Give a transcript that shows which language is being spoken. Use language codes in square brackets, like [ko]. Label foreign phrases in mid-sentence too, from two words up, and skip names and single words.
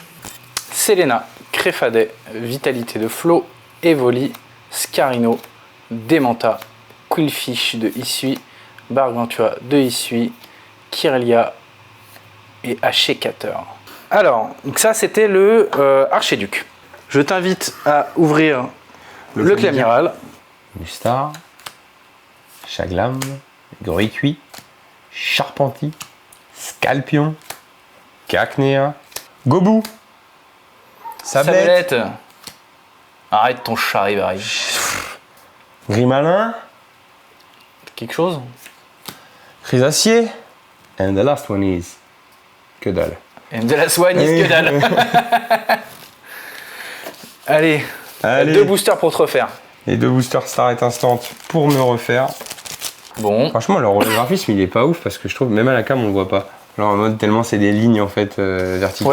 [fr] Selena, Créfadet, Vitalité de Flo, Evoli, Scarino, Démenta, Quillfish de Issui, Gargantua de Issui, Kirlia et Hachécateur. Alors, donc ça c'était le Archiduc. Je t'invite à ouvrir le Clamiral. Mustar, Chaglam, Gricuit, Charpenti, Scalpion, Cacnea, Gobou, Sablette, Arrête ton charivari. Grimalin, Quelque chose? Chrysacier, [en] and the last one is... [fr] Que dalle. Et de la soigne, que dalle. Allez, 2 boosters pour te refaire. Les 2 boosters Start Instant pour me refaire. Bon. Franchement, le holographisme, il est pas ouf parce que je trouve, même à la cam, on le voit pas. Genre en mode tellement c'est des lignes en fait verticales,